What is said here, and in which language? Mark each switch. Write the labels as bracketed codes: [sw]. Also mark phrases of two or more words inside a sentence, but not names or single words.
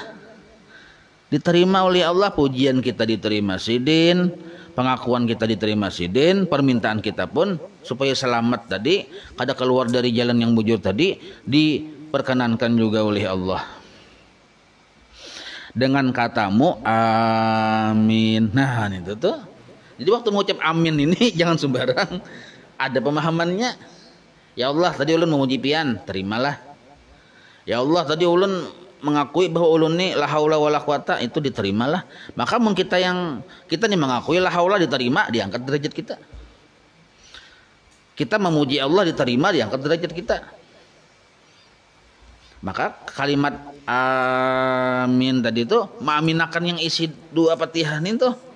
[id] Diterima oleh Allah, pujian kita diterima sidin, pengakuan kita diterima sidin, permintaan kita pun supaya selamat tadi, kada keluar dari jalan yang bujur tadi, diperkenankan juga oleh Allah. Dengan katamu amin. Nah, itu tuh. Jadi waktu mengucap amin ini jangan sembarang, ada pemahamannya. Ya Allah, tadi ulun memuji pian, terimalah. Ya Allah, tadi ulun mengakui bahwa ulun ni [ar] la haula wala quwata, [id] itu diterimalah. Maka kita nih mengakui [ar] la haula [id] diterima, diangkat derajat kita. Kita memuji Allah diterima, diangkat derajat kita. Maka kalimat amin tadi itu mengaminakan yang isi dua Fatihah itu.